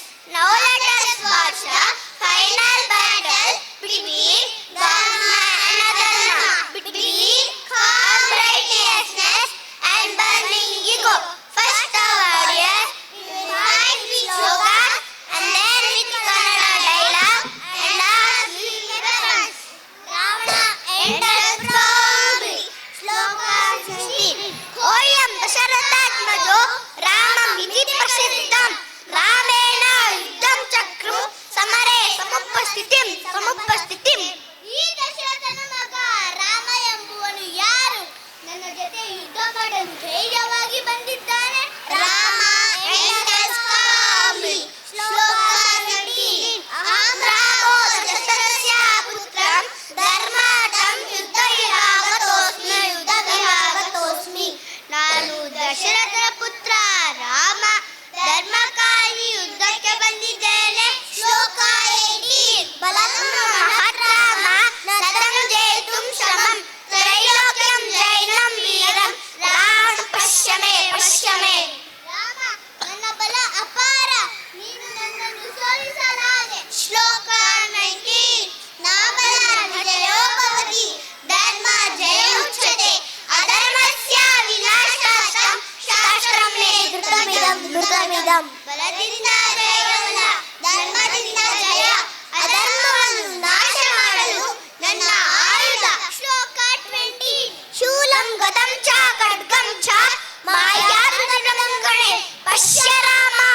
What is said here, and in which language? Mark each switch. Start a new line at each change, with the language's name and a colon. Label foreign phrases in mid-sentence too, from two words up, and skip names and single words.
English: Now let us watch the final battle between Dharma and Adharma, between calm righteousness and burning ego. First our audience will fight with sloka and then with Kannada dialogue and last with weapons. Ravana enters proudly. Sloka 16.
Sanskrit: ओयं दशरथात्मजो रामं विदि प्रसिद्धं रामेण युद्धं चक्रं समरे समुपस्थितिम्.
Kannada: ಈ ದಶರಥನ ಮಗ ರಾಮ ಎಂಬುವನು ಯಾರು? ನನ್ನ ಜೊತೆ ಯುದ್ಧ ಮಾಡಲು ಧೈರ್ಯವಾಗಿ ಬಂದಿದ್ದಾನೆ.
English: ರಾಮ enters calmly.
Sanskrit: ಶ್ಲೋಕ 17. ಅಹಂ ರಾಮೋ ದಶರಥಸ್ಯ ಪುತ್ರಂ ಧರ್ಮಾಢ್ಯಂ ಯುದ್ಧವಿಹಾಗತೋಸ್ಮಿ.
Kannada: ನಾನು ದಶರಥನ ಪುತ್ರ ರಾಮ, ಧರ್ಮಕ್ಕಾಗಿ ಯುದ್ಧಕ್ಕೆ ಬಂದಿದ್ದೇನೆ.
Sanskrit: ಶ್ಲೋಕ 18. ಬಲಂ ಮಹದ್ರಾಮ ನತಂ ಜೇತುಂ ಶ್ರಮಂ ತ್ರೈಲೋಕ್ಯಂ ಜೈನಂ ವೀರಂ ರಾಮ ಪಶ್ಯ ಮೇ.
Kannada: ರಾಮ, ನನ್ನ ಬಲ ಅಪಾರ, ನೀನು ನನ್ನನ್ನು ಸೋಲಿಸಲಾರೆ. ಶ್ಲೋಕ 19.
Sanskrit: ನಾಮದ ವಿಜಯೋ ಭವತಿ ಧರ್ಮ ಜಯಮುಚ್ಯತೆ ಅಧರ್ಮಸ್ಯ ವಿನಾಶಾರ್ಥಂ ಶಾಸ್ತ್ರಂ ಮೇ ಧೃತಮಿದಂ.
Kannada: ಬಲದಿಂದ ಜಯವಲ್ಲ, ಧರ್ಮದಿಂದ ಜಯ. ಅಧರ್ಮವನ್ನು ನಾಶ ಮಾಡಲು ನನ್ನ ಆಯುಧ. ಶ್ಲೋಕ 20.
Sanskrit: ಶೂಲಂ ಗದಂ ಚ ಖಡ್ಗಂ ಚ ಮಾಯಾತುತರಂಗಣೆ ಪಶ್ಯ ರಾಮ